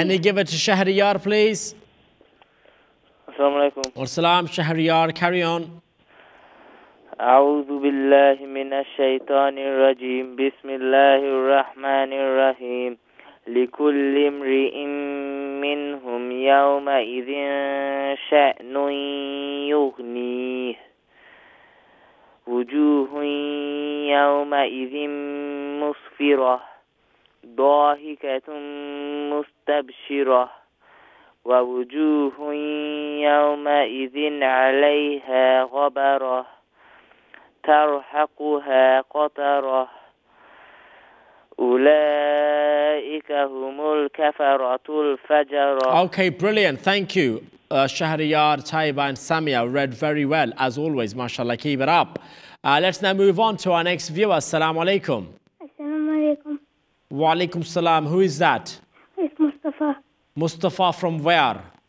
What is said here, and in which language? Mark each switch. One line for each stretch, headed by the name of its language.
English: Can you give it to Shahriyar, please? Assalamu alaikum. Wa salam, Shahriyar. Carry on.
Arabic: أعوذ بالله من الشيطان الرجيم بسم الله الرحمن الرحيم لكل امرئ منهم يومئذ شأن يغنيه وجوه يومئذ مسفرة ضاحكة مستبشرة ووجوه يومئذ عليها غبرة ترهقها قترة أولئك هم الكفرة الفجرة.
English: Okay, brilliant. Thank you. Shahriyar, Taiba and Samia read very well, as always. MashaAllah, keep it up. Let's now move on to our next viewer. Assalamu alaikum. Assalamu alaikum. Wa alaikum salam. Who is that? It's Mustafa. Mustafa from where?